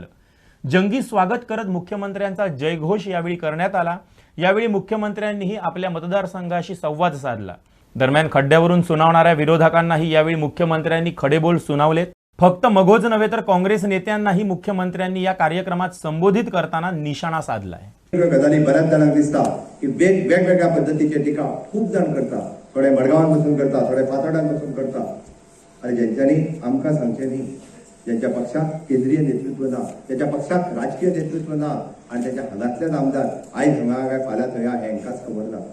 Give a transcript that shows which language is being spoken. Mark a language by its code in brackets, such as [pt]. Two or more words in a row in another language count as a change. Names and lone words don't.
[mr] जंगी स्वागत करत मुख्यमंत्र्यांचा जयघोष यावेळी करण्यात आला. यावेळी मुख्यमंत्र्यांनीही आपल्या मतदारसंघाशी संवाद साधला. दरम्यान खड्ड्यावरून सुनावणाऱ्या विरोधकांनाही यावेळी मुख्यमंत्र्यांनी खडेबोल सुनावलेत. फक्त मगोज नव्हे तर काँग्रेस नेत्यांनाही मुख्यमंत्र्यांनी या कार्यक्रमात संबोधित करताना निशाणा साधलाय. [kok] गजाली बऱ्याच जाणांक दिसता की वेगवेगळ्या पद्धतीचे टिका खूप जण करता. थोडे मडगांवान बसून करता, थोडे फातोड्यान बसून करता. आणि ज्यांच्यानी आमकां सांगचे न्ही, ज्यांच्या पक्षाक केंद्रीय नेतृत्व ना, ज्यांच्या पक्षाक राजकीय नेतृत्व ना आणि त्याच्या हांगातलेच आमदार आयज हांगा काय फाल्यां थंय हें हेंकांच खबर ना.